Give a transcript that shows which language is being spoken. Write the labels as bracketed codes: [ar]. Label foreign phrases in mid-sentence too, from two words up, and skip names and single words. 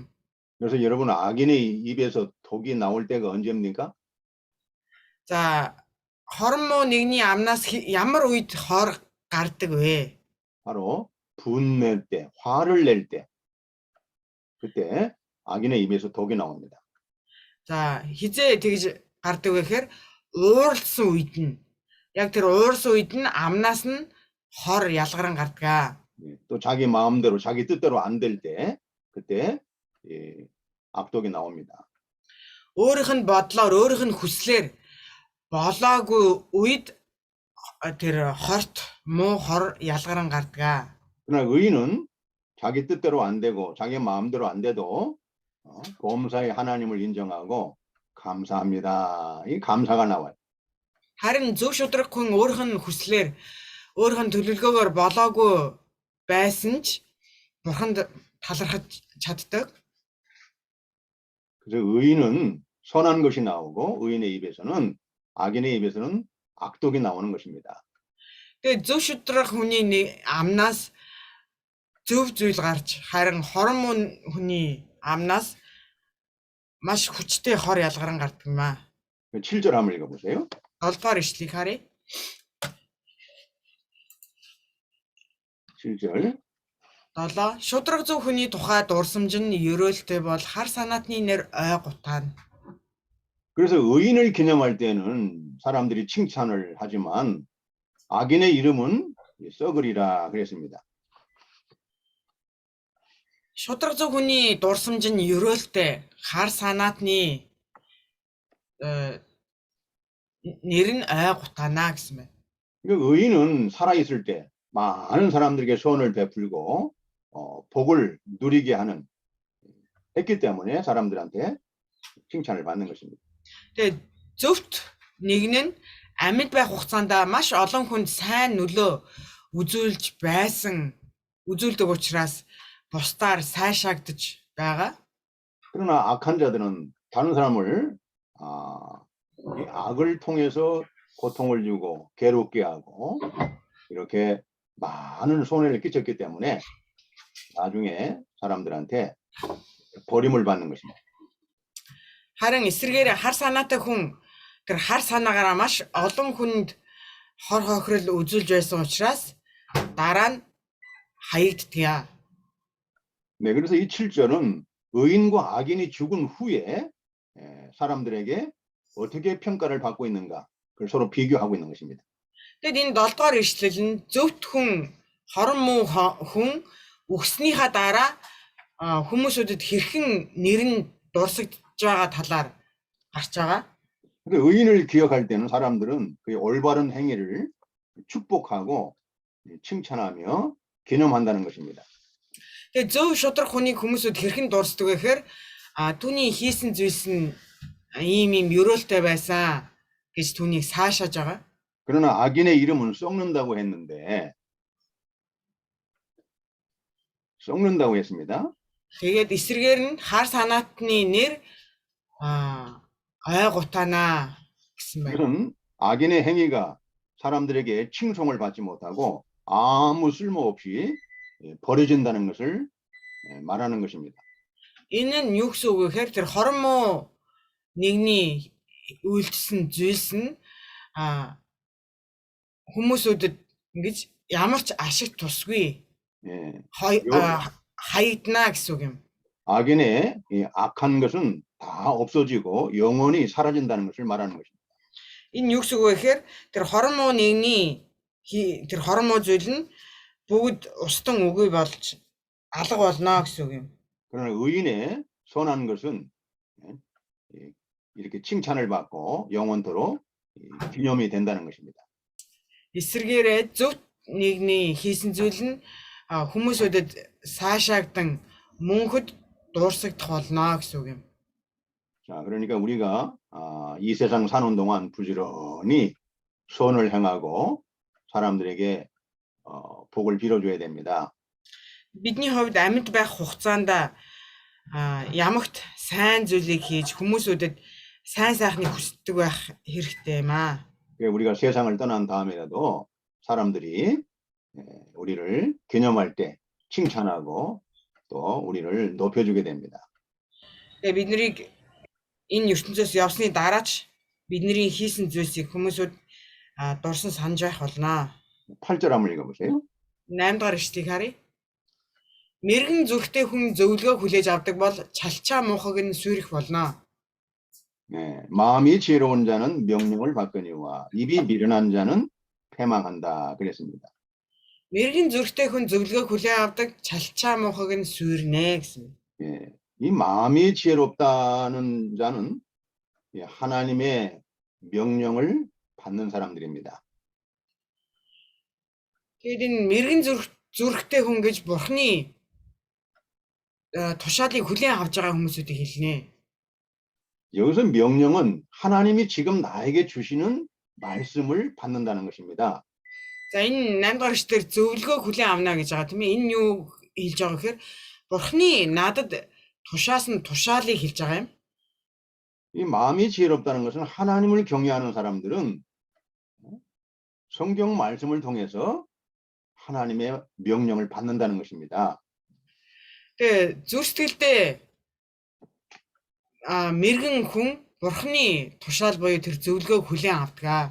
[ko] 그래서 여러분 악인의 입에서 독이 나올 때가 언제입니까? [mn] За хорон муу нэгний амнаас ямар үед хор гардаг вэ? [ko] 바로 분낼 때, 화를 낼 때. 그때 악인의 입에서 독이 나옵니다. [mn] За хизээ тэгж гардаг вэ гэхээр ууралсан үед нь яг тэр уурсан үед нь амнаас нь хор ялгаран гардаг. [ko] 또 자기 마음대로 자기 뜻대로 안 될 때 그때 악독이 나옵니다. [mn] Өөрийнх нь бодлоор өөрийнх нь хүслээр болоогүй үед тэр хорт муу хор ялгаран гардаг. [ko] 그러나 의인은 자기 뜻대로 안 되고 자기 마음대로 안 돼도 범사의 하나님을 인정하고 감사합니다. 이 감사가 나와요. [mn] Харин зөв шудраг хүн өөрийнх нь хүслээр өөрийнх нь төлөвлөгөөгөөр болоогүй байсан ч бурханд талархаж чаддаг. [ko] 그래서 의인은 선한 것이 나오고 의인의 입에서는 악인의 입에서는 악독이 나오는 것입니다. [mn] Тэгээ зөв шудраг хүний амнаас зөв зүйл гарч харин хорон муу хүний амнаас маш хүчтэй хор ялгаран гардаг юм аа. [ko] 7절 한번 읽어보세요. [mn] 7 дугаар ишлэгийг харъя. [ko] 7절. [mn] 7 шудраг зөв хүний тухай дурсамж нь ерөөлтэй бол хар санаатны нэр ой гутаана. [ko] 그래서 의인을 기념할 때는 사람들이 칭찬을 하지만 악인의 이름은 썩으리라 그랬습니다. [mn] Шудраг зөв хүний дурсамж нь ерөөлтэй хар санаатны нэр нь ой гутаана гэсэн байна. [ko] 의인은 살아있을 때 많은 사람들에게 소원을 베풀고 복을 누리게 했기 때문에 사람들한테 칭찬을 받는 것입니다. [mn] Тэгээд зөвхт нэг нь амьд байх хугацаанд маш олон хүнд сайн нөлөө үзүүлдэг учраас бусдаар сайшаагдж байгаа. [ko] 그러나 악한 자들은 다른 사람을 이 악을 통해서 고통을 주고 괴롭게 하고 이렇게 많은 손해를 끼쳤기 때문에 나중에 사람들한테 버림을 받는 것입니다. [mn] Харин эсвэргээр хар санаатай хүн тэр хар санаагаараа маш олон хүнд хор хохирол үзүүлж байсан учраас дараа нь хаягддгийа. [ko] 네, 그래서 이 7절은 의인과 악인이 죽은 후에 사람들에게 어떻게 평가를 받고 있는가 그걸 서로 비교하고 있는 것입니다. [mn] Тэгэд энэ 7 дугаар ишлэл нь зөвхт хүн хорон муу хүн өгснийхаа дараа хүмүүсүүдэд хэрхэн нэрн дурсагдж байгаа талаар гарч байгаа. [ko] 의인을 기억할 때는 사람들은 그의 올바른 행위를 축복하고 칭찬하며 기념한다는 것입니다. [mn] Тэгээд зөв шудраг хүнийг хүмүүсүүд хэрхэн дурсдаг вэ гэхээр түүний хийсэн зүйлс нь ийм ёроолтой байсан гэж түүнийг 사ашааж байгаа. [ko] 그러나 악인의 이름은 썩는다고 했습니다. [mn] Тэгээд эсрэгээр нь хар санаатны нэр ойгутана гэсэн байна. [ko] 그런 악인의 행위가 사람들에게 칭송을 받지 못하고 아무 쓸모없이 버려진다는 것을 말하는 것입니다. [mn] Энэ нь юу гэсэн үг вэ гэхээр тэр хорон муу нэгний үйлдэлсэн зүйлс нь хүмүүсүүдэд ингэж ямар ч ашиг тусгүй хаягдана гэсэн үг юм. [ko] 악인의 이 악한 것은 다 없어지고 영원히 사라진다는 것을 말하는 것입니다. [mn] Энэ юу гэсэн үг вэ гэхээр тэр хорон муу нэгний тэр хорон муу зүйл нь бүгд устан үгүй болж алга болно гэсэн үг юм. [ko] 그러나 의인의 선한 것은 이렇게 칭찬을 받고 영원토록 기념이 된다는 것입니다. [mn] Эсвэргээрээ зөв нэгний хийсэн зүйл нь хүмүүсүүдэд 사ашаагдан мөнхөд дуурсагдах болно гэсэн үг юм. [ko] 자, 그러니까 우리가 이 세상 사는 동안 부지런히 선을 행하고 사람들에게 복을 빌어줘야 됩니다. [mn] Бидний хувьд амьд байх хугацаанд ямагт сайн зүйлийг хийж хүмүүсүүдэд сайн сайхныг хүсдэг байх хэрэгтэй юм аа. [ko] 우리가 세상을 떠난 다음에라도 사람들이 우리를 기념할 때 칭찬하고 또 우리를 높여주게 됩니다. [mn] бид нарыг энэ ертөнцөөс явсны дараач бидний хийсэн зүйлсийг хүмүүсүүд дурсан санаж байх болно. [ko] 8절 한번 읽어보세요. [mn] 8 дугаар ишлэгийг харъя. Мэргэн зүрхтэй хүн зөвлөгөө хүлээж авдаг бол чалчаа муухайг нь сүрэх болно. [ko] 네, 마음이 지혜로운 자는 명령을 받거니와 입이 미련한 자는 패망한다 그랬습니다. [mn] Мэргэн зүрхтэй хүн зөвлөгөө хүлээн авдаг чалчаа муухайг нь сүрнэ гэсэн. [ko] 예, 이 마음이 지혜롭다는 자는 하나님의 명령을 받는 사람들입니다. [mn] Тэгээд энэ мэргэн зүрхтэй хүн гэж Бурхны тушаалыг хүлээн авч байгаа хүмүүсүүдийг хэлнэ. [ko] 여기서 명령은 하나님이 지금 나에게 주시는 말씀을 받는다는 것입니다. [mn] За энэ 8 дугаар эшлэлээр зөвлөгөө хүлээн авна гэж байгаа тийм ээ. Энэ нь юу хэлж байгаа гэхээр Бурхны надад тушаасан тушаалыг хэлж байгаа юм. [ko] 이 마음이 지혜롭다는 것은 하나님을 경외하는 사람들은 성경 말씀을 통해서 하나님의 명령을 받는다는 것입니다. [mn] Тэгээ зүрх сэтгэлдээ мэргэн хүн Бурхны тушаал буюу тэр зөвлөгөөг хүлээн авдаг.